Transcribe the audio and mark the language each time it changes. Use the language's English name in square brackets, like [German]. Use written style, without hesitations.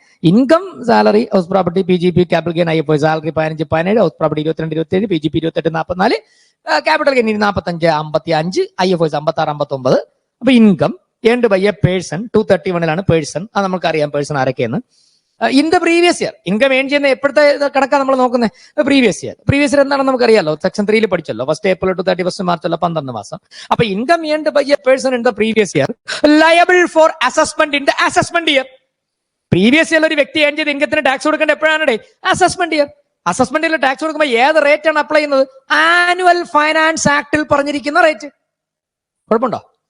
[Malayalam] Income, salary, house property, PGP, capital gain, IFOS. Salary 15-17, house property 22-27, PGP 28-44, capital gain 45-55, IFOS 56-59. [English] അപ്പൊ income earned by a person 231 person. [Malayalam] അത് നമുക്കറിയാം person ആരൊക്കെയെന്ന്. [English] in the previous year [Malayalam] income earn ചെയ്യുന്ന എപ്പോഴത്തെ കണക്കാണ് നമ്മൾ നോക്കുന്നത്? Previous year എന്താണെന്ന് നമുക്കറിയാലോ. Section 3 പഠിച്ചല്ലോ. [English] 1 April to 31 March [Malayalam] 12 മാസം. [English] അപ്പൊ income earned by a person in the previous year liable for assessment in the assessment year. [Malayalam] Previous year ഒരു വ്യക്തി ഏൺ ചെയ്ത് ഇൻകത്തിന് ടാക്സ് കൊടുക്കേണ്ട എപ്പോഴാണ്? Assessment year. Assessment year tax കൊടുക്കുമ്പോൾ ഏത് റേറ്റ് ആണ് അപ്ലൈ ചെയ്യുന്നത്? ആനുവൽ ഫൈനാൻസ് ആക്ടിൽ പറഞ്ഞിരിക്കുന്ന റേറ്റ്. കുഴപ്പമുണ്ടോ?